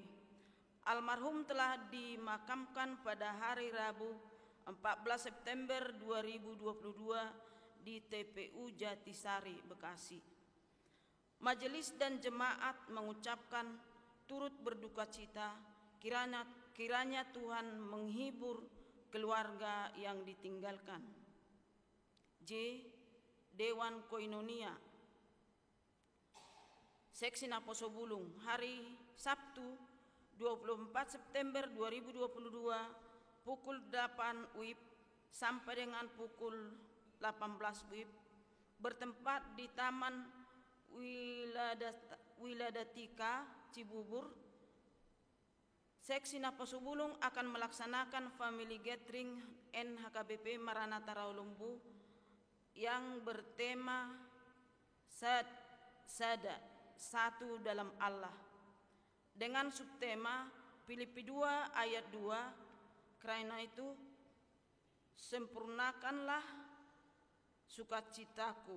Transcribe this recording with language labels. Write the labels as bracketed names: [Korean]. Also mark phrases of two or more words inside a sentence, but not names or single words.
[Indonesian] Almarhum telah dimakamkan pada hari Rabu 14 September 2022 di TPU Jatisari, Bekasi. Majelis dan jemaat mengucapkan turut berduka cita, kiranya Tuhan menghibur keluarga yang ditinggalkan. J. Dewan Koinonia Seksi Naposo Bulung, hari Sabtu 24 September 2022 pukul 8 WIB sampai dengan pukul 18 WIB bertempat di Taman Wiladatika Cibubur. Seksi Naposo Bulung akan melaksanakan [English] family gathering [Indonesian] NHKBP Maranatha Rawalumbu yang bertema Sada, satu dalam Allah, dengan subtema Filipi 2 ayat 2, karena itu sempurnakanlah sukacitaku.